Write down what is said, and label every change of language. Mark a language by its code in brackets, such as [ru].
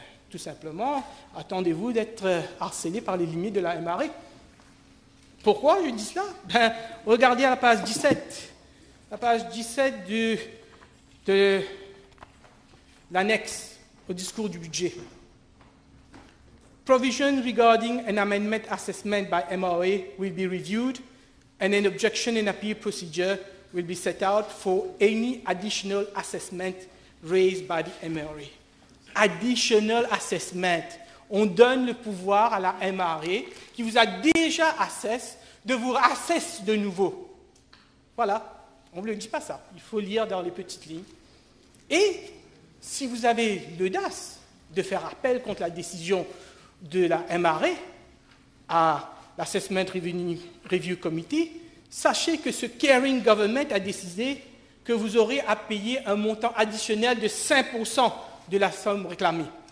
[fr] Tout simplement, attendez-vous d'être harcelé par les limites de la MRE. Pourquoi je dis cela? Regardez à la page 17. La page 17 de l'annexe au discours du budget. [en] Provision regarding an amendment assessment by MRA will be reviewed and an objection and appeal procedure will be set out for any additional assessment raised by the MRA. Additional assessment. [fr] On donne le pouvoir à la MRA qui vous a déjà assess de vous assess de nouveau. Voilà, on ne le dit pas ça. Il faut lire dans les petites lignes. Et si vous avez l'audace de faire appel contre la décision de la MRA à l'Assessment Review Committee, sachez que ce [en] caring government [fr] a décidé que vous aurez à payer un montant additionnel de 5% de la somme réclamée.